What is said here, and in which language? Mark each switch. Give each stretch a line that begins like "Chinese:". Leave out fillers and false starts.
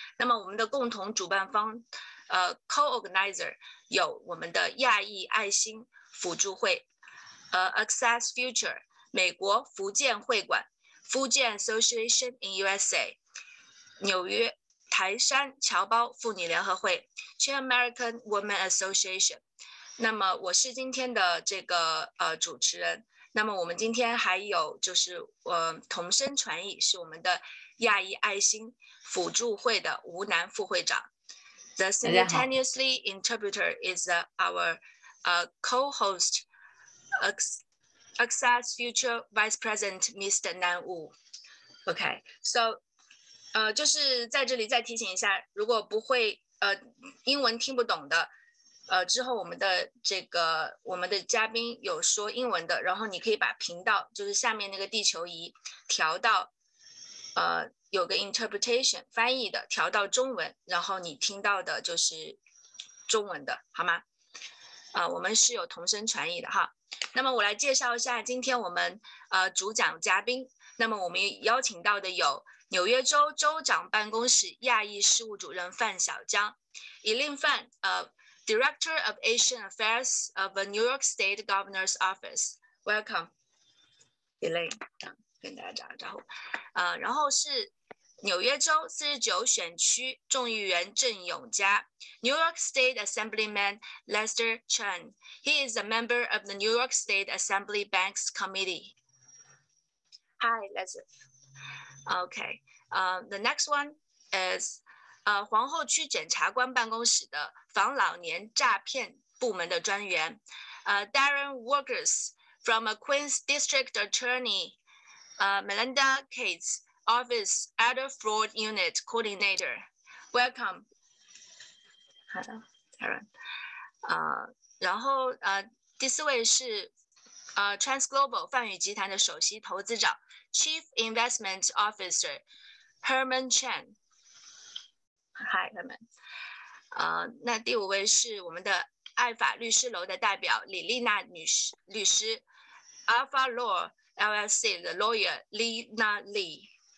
Chinese: 那么我们的共同主办方，co-organizer 有我们的亚裔爱心辅助会，Access Future 美国福建会馆 ，Fujian Association in USA， 纽约台山侨胞妇女联合会 ，Chimerica Women Association。那么我是今天的这个主持人。那么我们今天还有就是同声传译是我们的亚裔爱心辅助会的吴楠副会长。
English: The Simultaneously interpreter is our co-host, Access Future Vice President Mr. Nan Wu.
Chinese: Okay, so 就是在这里再提醒一下，如果不会英文听不懂的。之后我们的嘉宾有说英文的，然后你可以把频道就是下面那个地球仪调到有个 interpretation 翻译的调到中文，然后你听到的就是中文的，好吗？我们是有同声传译的哈。那么我来介绍一下今天我们主讲嘉宾。那么我们邀请到的有纽约州州长办公室亚裔事务主任范小江 ，Elaine 范 Director of Asian Affairs of the New York State Governor's Office. Welcome, Elaine. 跟大家打个招呼。然后是纽约州49选区众议员郑永嘉 ，New York State Assemblyman Lester Chang.
English: He is a member of the New York State Assembly Banks Committee. Hi, Lester. Okay. The next one is 皇后区检察官办公室的反老年诈骗部门的专员， Daren Wilks from a Queens District Attorney, Melinda Katz Office Elder Fraud Unit Coordinator. Welcome. Hello, Daren.
Chinese: 然后第4位是Transglobal 泛宇集团的首席投资长 Chief Investment Officer Herman Chen. Hi, Herman. 那第5位是我们的爱法律师楼的代表李丽娜律师 ，Alpha Law LLC 的 lawyer Lina Lee。